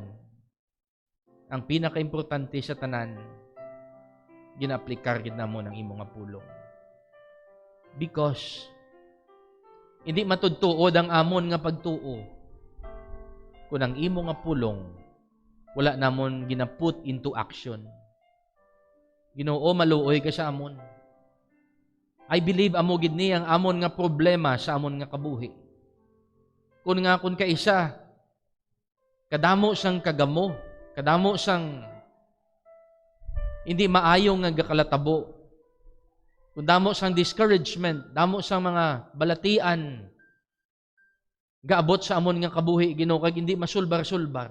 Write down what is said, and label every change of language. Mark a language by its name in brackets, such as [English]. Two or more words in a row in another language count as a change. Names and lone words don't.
[Hiligaynon] Ang pinaka-importante sa tanan, gina-aplikar gid namo ng imo nga pulong. Because hindi matudtuod ang amon nga pagtuo kung ang imo nga pulong wala namon gina-put [English] into action. [Hiligaynon] Ginoo, maluoy ka sa amon. [English] I believe [Hiligaynon] amo gid ni ang amon nga problema sa amon nga kabuhi. Kung kaisa kadamo sang kagamo, kadamo sang hindi maayo nga gakalatabo. Kung damo sang discouragement, damo sang mga balatian gaabot sa amon nga kabuhi, Ginoo, kag hindi masulbar-sulbar.